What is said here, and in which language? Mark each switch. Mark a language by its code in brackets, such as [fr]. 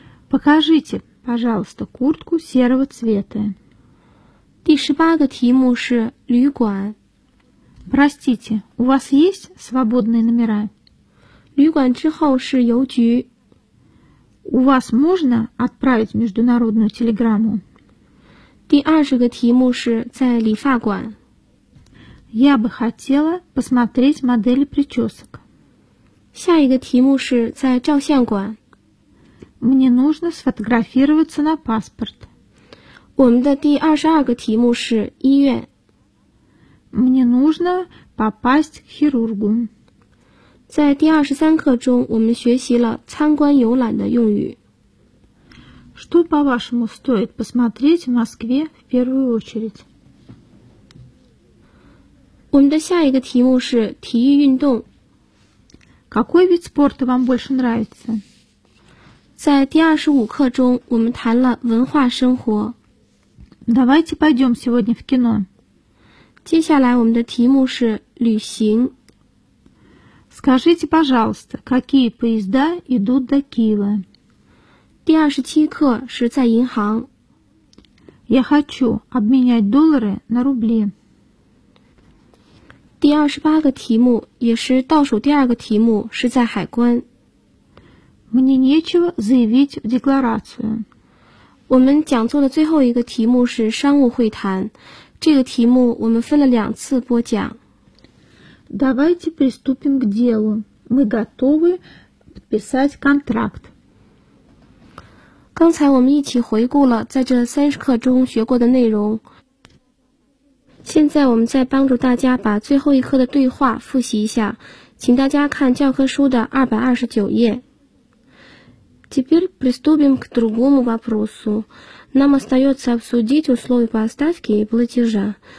[ru] Покажите, пожалуйста, куртку серого цвета. [zh] 第十八个题目是旅馆。 [ru] Простите, у вас есть свободные номера? [zh] 旅馆之后是邮局。 [ru] У вас можно отправить международную телеграмму? [zh] 第二十个题目是在理发馆。 [ru] Я бы хотела посмотреть модели причесок. [zh] 下一个题目是在照相馆。 [ru] Мне нужно сфотографироваться на паспорт. [zh] 我们的第二十二个题目是医院。 [ru] Мне нужно попасть к хирургу. [zh] 在第二十三课中，我们学习了参观游览的用语。 [ru] Что, по-вашему, стоит посмотреть в Москве в первую очередь? [zh] 我们的下一个题目是体育运动。 [ru] Какой вид спорта вам больше нравится? [zh] 在第二十五课中，我们谈了文化生活。 [ru] Давайте пойдем сегодня в кино. [zh] 接下来我们的题目是旅行。 [ru] Скажите, пожалуйста, какие поезда идут до Киева? [zh] 第二十七课是在银行。 [ru] Я хочу обменять доллары на рубли. [zh] 第二十八个题目也是倒数第二个题目是在海关。 [ru] Мне нечего заявить в декларацию. [zh] 我们讲座的最后一个题目是商务会谈，这个题目我们分了两次播讲。 [ru] Давайте приступим к делу. Мы готовы подписать контракт. [zh] 刚才我们一起回顾了在这三十课中学过的内容。现在我们再帮助大家把最后一课的对话复习一下，请大家看教科书的229页。 [ru] Теперь приступим к другому вопросу. Нам остается обсудить условия поставки и платежа.